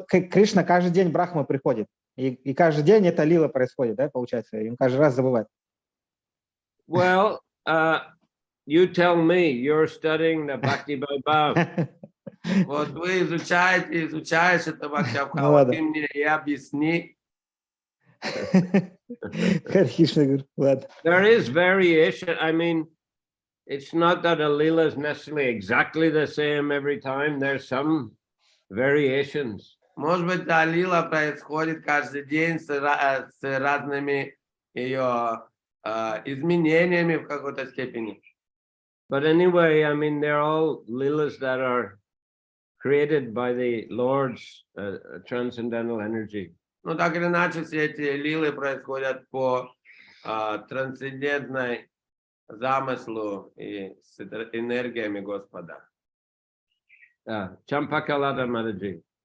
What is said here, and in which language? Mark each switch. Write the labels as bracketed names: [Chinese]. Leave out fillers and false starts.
[Russian] Кришна каждый день Брахма приходит. И каждый день это лила происходит, да, получается? И он каждый раз забывает. [English] Well, you tell me, you're studying the Bhakti Vaibhav. [Russian] Вот вы изучаешь это Бхактивinoda, ты мне и объясни. Харе Кришна, говорю, ладно. [English] There is variation. I mean, it's not that a lila is necessarily exactly the same every time. There's some variations. [Russian] Может быть, лила происходит каждый день с разными ее изменениями в какой-то степени. [English] But anyway, I mean, they're all lilas that are created by the Lord's transcendental energy. [Russian] Ну, так или иначе, все эти лилы происходят по трансцендентной замыслу и с энергиями Господа. [English] Champakalata Mataji.